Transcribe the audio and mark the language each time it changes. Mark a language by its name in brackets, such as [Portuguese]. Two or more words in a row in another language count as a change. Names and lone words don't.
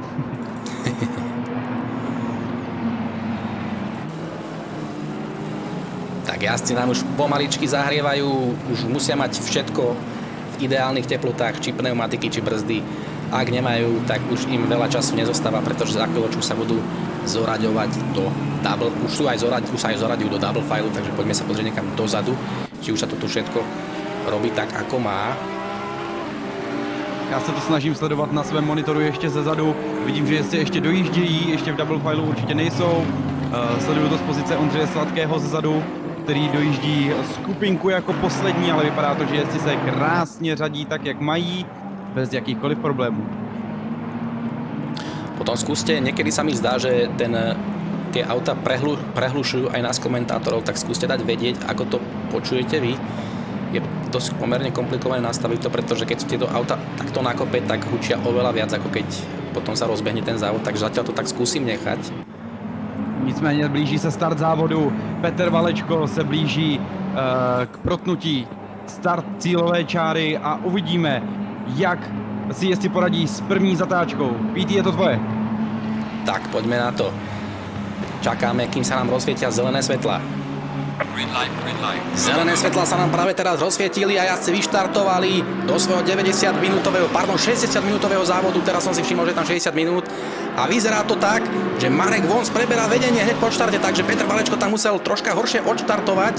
[Slovak] Tak jazdci nám už pomaličky zahrievajú, už musia mať všetko v ideálnych teplotách, či pneumatiky, či brzdy. Ak nemajú, tak už im veľa času nezostáva, pretože za chvíľočku sa budú zoraďovať do double, už sa aj zoraďujú do [English] double file, [Slovak] takže poďme sa pozrieť niekam dozadu, či už sa to tu všetko robí tak, ako má. [Czech] Já se to snažím sledovat na svém monitoru ještě ze zadu. Vidím, že jestli ještě dojíždějí, ještě v [English] double fileu [Czech] určitě nejsou. Sleduju to z pozice Ondřeje Sladkého ze zadu, který dojíždí skupinku jako poslední, ale vypadá to, že jezdci se krásně řadí tak, jak mají, bez jakýchkoliv problémů. [Slovak] Potom skúste, niekedy sa mi zdá, že tie auta prehlušujú aj nás komentátorov, tak skúste dať vedieť, ako to počujete vy. Je dosť pomerne komplikované nastaviť to, pretože keď sú tieto auta takto na kope, tak hučia oveľa viac, ako keď potom sa rozbehne ten závod, takže zatiaľ to tak skúsim nechať. [Czech] Nicméně blíží se start závodu. Petr Valečko se blíží k protnutí start cílové čáry a uvidíme, jak si jezdci poradí s první zatáčkou. [Slovak] PT, je to tvoje. Tak, poďme na to. Čakáme, kým sa nám rozsvietia zelené svetla. [English] Green light. [Slovak] Zelené svetlá sa nám práve teraz rozsvietili a jazdci vyštartovali do svojho 60-minútového závodu. Teraz som si všimol, že je tam 60 minút. A vyzerá to tak, že Marek Vons preberá vedenie hneď po štarte, takže Petr Valečko tam musel troška horšie odštartovať.